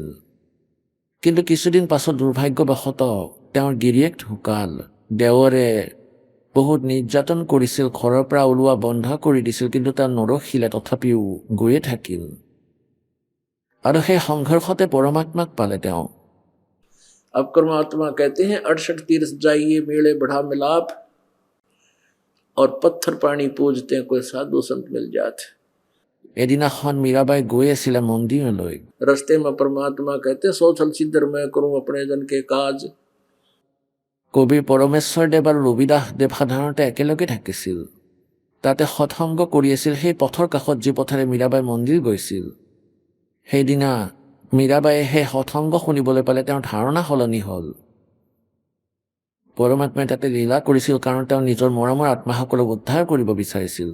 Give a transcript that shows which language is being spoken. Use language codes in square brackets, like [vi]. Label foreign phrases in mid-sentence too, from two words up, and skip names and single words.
[as] কিন্তু কিছুদিন পাছত দুৰ্ভাগ্যবশতঃ তেওঁৰ গিৰিয়েক ঢুকাল। দেৱৰে বহুত নিৰ্যাতন কৰিছিল, ঘৰৰ পৰা ওলোৱা বন্ধ কৰি দিছিল, কিন্তু তেওঁ নৰখিলে, তথাপিও গৈয়ে থাকিল। আৰু সেই সংঘৰ্ষতে পৰমাত্মাক পালে তেওঁ। [hi] अब परमात्मा कहते हैं 68 तीर्थ जाइए मेले बढ़ा मिलाप, और पत्थर पानी पूजते हैं कोई साधु संत मिल जाते। [as] এদিনাখন মীৰাবাই গৈ আছিলে মন্দিৰলৈ। [hi] रस्ते में परमात्मा कहते हैं सोचल सिद्धर मैं करूं अपने जन के काज। [as] কবিৰ পৰমেশ্বৰ দেৱ আৰু ৰবিদাস দেৱ সাধাৰণতে একেলগে থাকিছিল। তাতে সৎসংগ কৰি আছিল সেই পথৰ কাষত যি পথেৰে মীৰাবাই মন্দিৰ গৈছিল। সেইদিনা মীৰাবাইয়ে সেই সৎসংগ শুনিবলৈ পালে। তেওঁৰ ধাৰণা সলনি হ'ল। পৰমাত্মাই তাতে লীলা কৰিছিল, কাৰণ তেওঁ নিজৰ মৰমৰ আত্মাসকলক উদ্ধাৰ কৰিব বিচাৰিছিল।